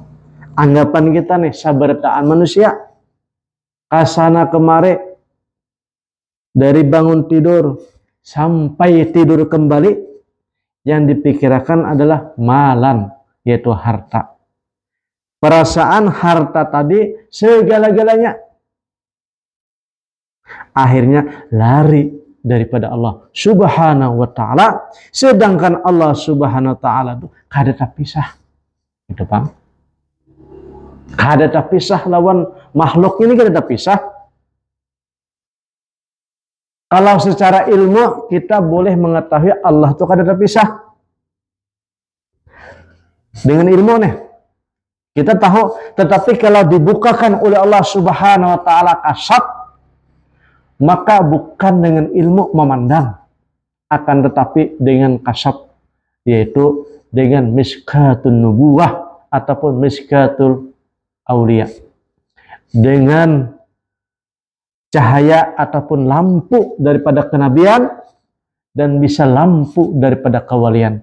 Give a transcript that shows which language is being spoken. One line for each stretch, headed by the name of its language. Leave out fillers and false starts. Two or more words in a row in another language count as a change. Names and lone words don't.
Indonesian: Anggapan kita nih, sabarataan manusia kasana kemari dari bangun tidur sampai tidur kembali, yang dipikirkan adalah malan, yaitu harta. Perasaan harta tadi segala-galanya. Akhirnya lari daripada Allah
Arabic: سبحانه وتعالى,
Indonesian: sedangkan Allah
Arabic: سبحانه وتعالى
Indonesian: itu kada terpisah.
Banjar: Itu Bang. Kada terpisah lawan makhluk ini, kada terpisah.
Indonesian: Kalau secara ilmu kita boleh mengetahui Allah itu kada terpisah. Dengan ilmu nih kita tahu, tetapi kalau dibukakan oleh Allah
Arabic: سبحانه وتعالى
Indonesian: kasat, maka bukan dengan ilmu memandang, akan tetapi dengan kasat, yaitu dengan
Arabic: مشكاة النبوة
Indonesian: ataupun
Arabic: مشكاة الأولياء,
Indonesian: dengan cahaya ataupun lampu daripada kenabian dan bisa lampu daripada kewalian.